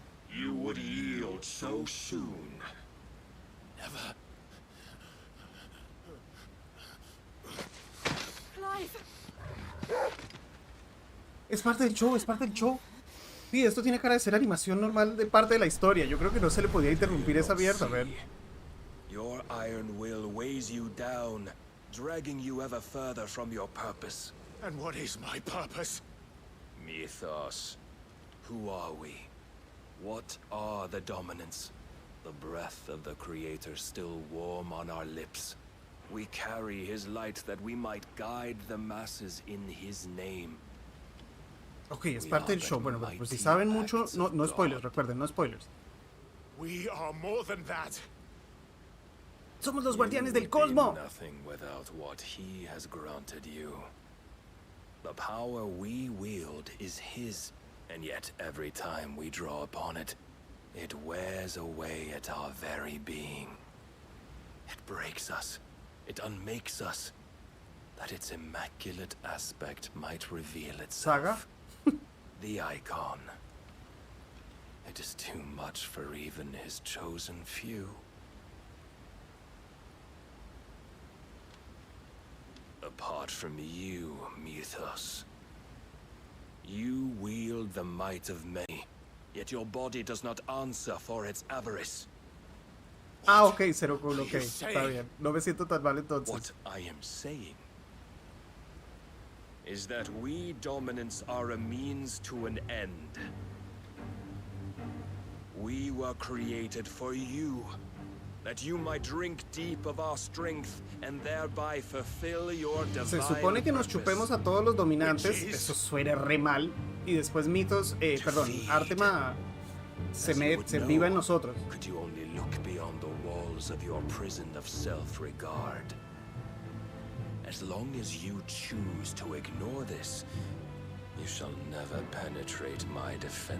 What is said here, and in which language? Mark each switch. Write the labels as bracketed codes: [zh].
[en] You would yield so soon. Never. [es] Es parte del show, es parte del show. Sí, esto tiene cara de ser animación normal de parte de la historia. Yo creo que no se le podía interrumpir esa mierda, a ver. [en] Your iron will weighs you down, dragging you ever further from your purpose. And what is my purpose? Mythos. Who are we? What are the dominants? The breath of the Creator still warm on our lips. We carry his light that we might guide the masses in his name. [es] Ok, es parte del show. Bueno, pues si saben mucho, no spoilers, recuerden, no spoilers. [en] We are more than that. [es] Somos los guardianes del cosmos. [en] Nothing without what he has granted you. The power we wield is his, and yet every time we draw upon it, it wears away at our very being. It breaks us. It unmakes us. That its immaculate aspect might reveal itself. Saga? The icon. It is too much for even his chosen few. Apart from you, Mythos, you wield the might of many, yet your body does not answer for its avarice. [es] Ah, ok, Zero Cool, ok, está bien. No me siento tan mal entonces. [en] What I am saying is that we dominants are a means to an end. We were created for you, that you might drink deep of our strength and thereby fulfill your divine [es] Se supone que nos chupemos a todos los dominantes, eso suena re mal, y después Mitos, perdón, Artema se viva en nosotros. [en] Could you only look beyond the walls of your prison of self-regard? As long as you choose to ignore this, you shall never penetrate my defenses.